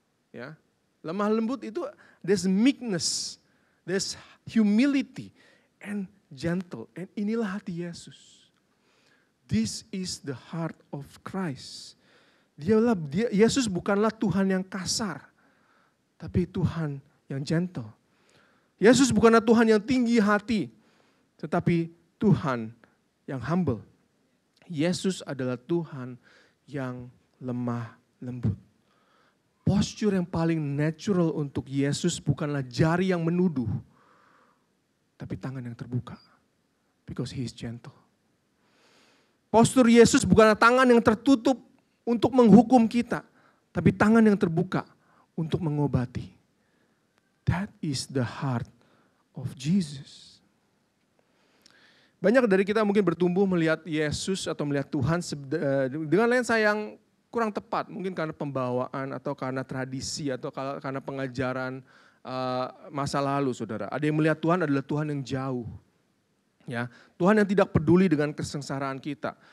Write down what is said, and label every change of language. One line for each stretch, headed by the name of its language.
Indonesian: Ya, lemah lembut itu
English: there's meekness, there's humility, and gentle. And
Indonesian: inilah hati Yesus.
English: This is the heart of Christ.
Indonesian: Yesus bukanlah Tuhan yang kasar, tapi Tuhan yang gentle. Yesus bukanlah Tuhan yang tinggi hati, tetapi Tuhan yang humble. Yesus adalah Tuhan yang lemah lembut. Postur yang paling natural untuk Yesus bukanlah jari yang menuduh, tapi tangan yang terbuka.
English: Because he is gentle.
Indonesian: Postur Yesus bukanlah tangan yang tertutup untuk menghukum kita, tapi tangan yang terbuka untuk mengobati.
English: That is the heart of Jesus.
Indonesian: Banyak dari kita mungkin bertumbuh melihat Yesus atau melihat Tuhan dengan lensa yang kurang tepat. Mungkin karena pembawaan atau karena tradisi atau karena pengajaran masa lalu, saudara. Ada yang melihat Tuhan adalah Tuhan yang jauh. Ya, Tuhan yang tidak peduli dengan kesengsaraan kita.